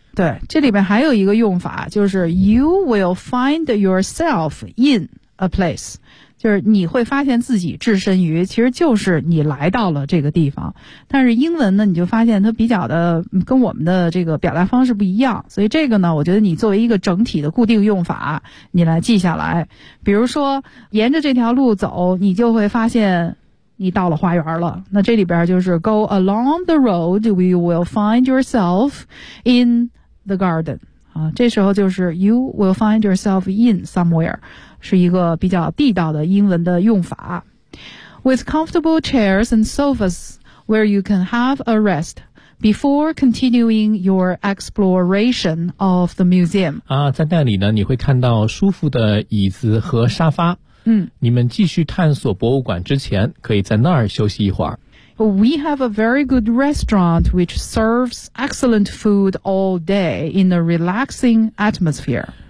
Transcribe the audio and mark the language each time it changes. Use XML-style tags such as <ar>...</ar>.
<zh>对，这里面还有一个用法，就是</zh> <en>you will find yourself in a place，</en> <zh>就是你会发现自己置身于，其实就是你来到了这个地方。但是英文呢，你就发现它比较的跟我们的这个表达方式不一样，所以这个呢，我觉得你作为一个整体的固定用法，你来记下来。比如说，沿着这条路走，你就会发现你到了花园了。那这里边就是</zh> <en>go along the road, we will find yourself in the garden.</en> <zh>啊，这时候就是</zh> <en>you will find yourself in somewhere，</en> <zh>是一个比较地道的英文的用法。</zh> <en>With comfortable chairs and sofas. Where you can have a rest before continuing your exploration of the museum.</en> <zh>啊，在那里呢，你会看到舒服的椅子和沙发。嗯，你们继续探索博物馆之前，可以在那儿休息一会儿。</zh> <en>We have a very good restaurant which serves excellent food all day in a relaxing atmosphere.</en>